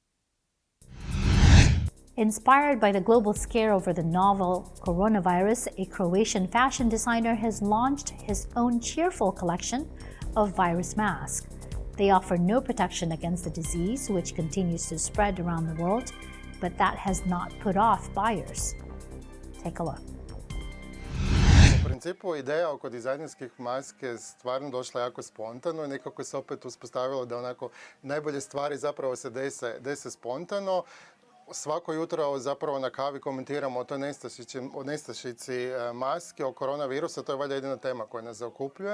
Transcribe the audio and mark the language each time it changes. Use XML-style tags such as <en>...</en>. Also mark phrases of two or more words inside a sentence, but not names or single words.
<en>Inspired by the global scare over the novel coronavirus, a Croatian fashion designer has launched his own cheerful collection of virus masks. They offer no protection against the disease, which continues to spread around the world, but that has not put off buyers. Take a look.</en> <hr>U principu ideja oko dizajnerskih maske je stvarno došla jako spontano i nekako se opet uspostavilo da onako najbolje stvari zapravo se dese spontano. Svako jutro zapravo na kavi komentiramo o toj nestašici maske, o koronavirusa, to je valjda jedina tema koja nas zaokupljuje.</hr>